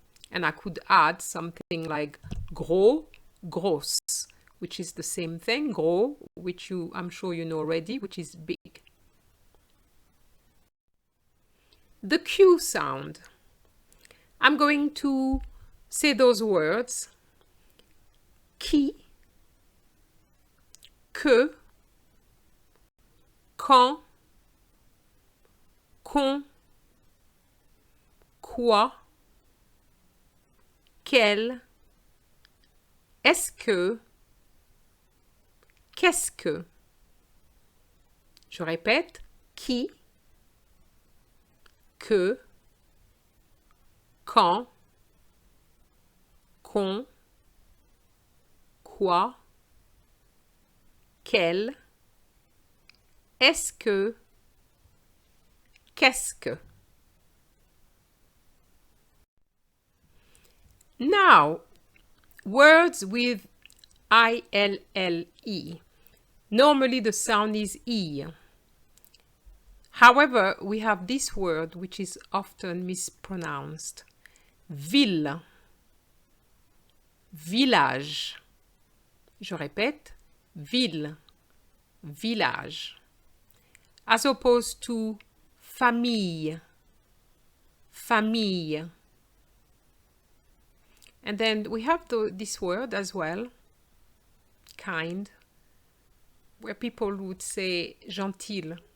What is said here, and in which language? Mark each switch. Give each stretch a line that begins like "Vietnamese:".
English: And I could add something like gros, grosse, which is the same thing. Gros, which I'm sure you know already, which is big. The Q sound. I'm going to say those words.
French: Qui, que, quand, qu'on, quoi, quel, est-ce que, qu'est-ce que. Je répète, qui, que, quand, qu'on, quoi, quel, est-ce que, qu'est-ce que.
English: Now, words with ille. Normally the sound is E. However, we have this word which is often mispronounced.
French: Ville, village. Je répète, ville, village.
English: As opposed to famille, famille. And then we have this word as well, kind, where people would say gentil.